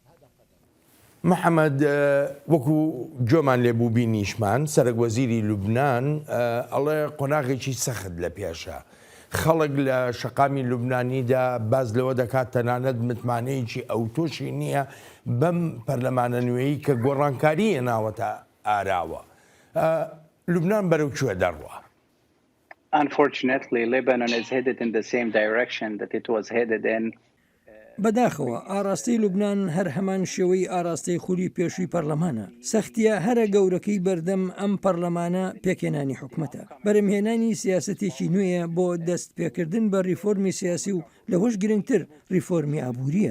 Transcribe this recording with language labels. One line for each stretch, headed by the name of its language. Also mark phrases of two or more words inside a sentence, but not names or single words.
Central Kurdish: محەممەد وەکو جۆمان لێبوو بینیشمان سەرک وەزیری لوبنان ئەڵێ قۆناغێکی سەخت لە پێشە. خەڵک لە شەقامی لوبنانیدا باز لەوە دەکات تەنانەت متمانەیەکی ئەو تۆشی نییە بەم پەرلەمانە نوێیی کە گۆڕانکاریە ناوەتە ئاراوە. لوبنان بەرەو کوێ دەڕوە؟
English: Unfortunately, Lebanon is headed in the same direction that it was headed in.
Central Kurdish: بەداخەوە ئاراستەی لوبنان هەر هەمان شێوەی ئاراستەی خولی پێشووی پەرلەمانە. سەختیە هەرە گەورەکەی بەردەم ئەم پەرلەمانە پێکێنانی حکومەتە. بەرەمهێنانی سیاسەتێکی نوێیە بۆ دەست پێکردن بە ریفۆرمی سیاسی و لەهۆش گرنگتر ریفۆرمی ئابووریە.